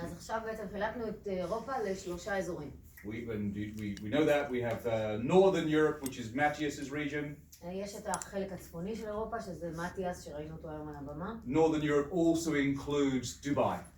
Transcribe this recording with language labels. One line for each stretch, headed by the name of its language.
Hebrew: אז עכשיו בעצם חילקנו את אירופה לשלושה אזורים.
English: We know that we have Northern Europe, which is Matthias's region.
Hebrew: יש את החלק הצפוני של אירופה, שזה מתיאס, שראינו אותו היום על הבמה.
English: Northern Europe also includes Dubai.